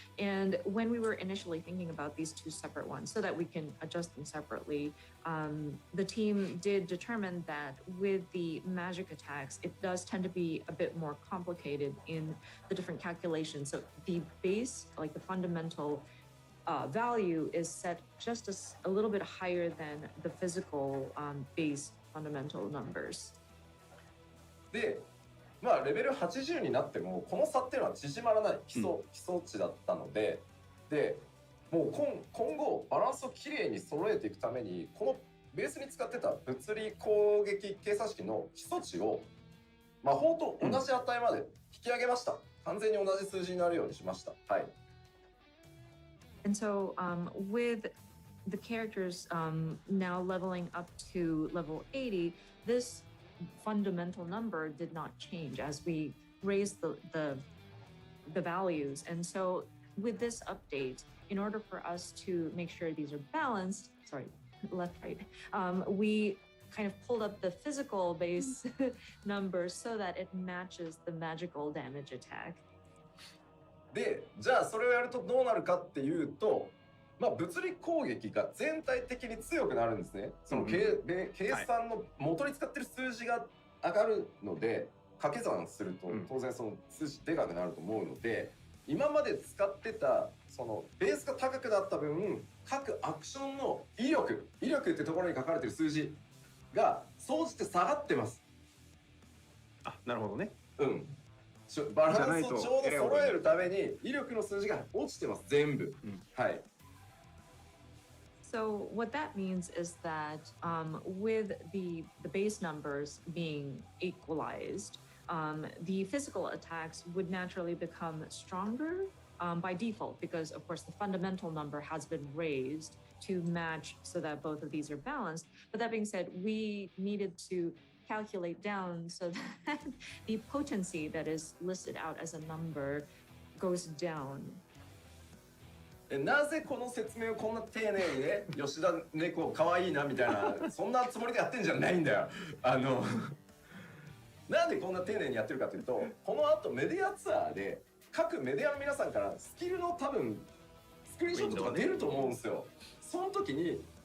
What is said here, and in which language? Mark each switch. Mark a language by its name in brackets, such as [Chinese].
[English] And when we were initially thinking about these two separate ones so that we can adjust them separately, the team did determine that with the magic attacks, it does tend to be a bit more complicated in the different calculations. So the base, like the fundamental value, is set just a little bit higher than the physical base fundamental numbers. [Japanese] で、レベル80になってもこの差っていうのは縮まらない基礎値だったので、もう今後バランスをきれいに揃えていくためにこのベースに使ってた物理攻撃計算式の基礎値を魔法と同じ値まで引き上げました。完全に同じ数字になるようにしました。はい。 [English] And so, with the characters now leveling up to level 80, this fundamental number did not change as we raised the values. And so with this update, in order for us to make sure these are balanced, left, right, we kind of pulled up the physical base number so that it matches the magical damage attack. [Japanese] で、じゃあそれをやるとどうなるかっていうと、物理攻撃が全体的に強くなるんですね。その計算の元に使ってる数字が上がるので、掛け算すると当然その数字でかくなると思うので、今まで使ってたそのベースが高くなった分、各アクションの威力ってところに書かれてる数字が総じて下がってます。あ、なるほどね。バランスをちょうど揃えるために威力の数字が落ちてます、全部。はい。 [English] So what that means is that with the base numbers being equalized, the physical attacks would naturally become stronger by default because, of course, the fundamental number has been raised to match so that both of these are balanced. But that being said, we needed to calculate down so that the potency that is listed out as a number goes down. [Japanese] なぜこの説明をこんな丁寧にね、吉田猫かわいいなみたいな、そんなつもりでやってんじゃないんだよ。なんでこんな丁寧にやってるかというと、この後メディアツアーで各メディアの皆さんからスキルの多分スクリーンショットとか出ると思うんですよ。その時に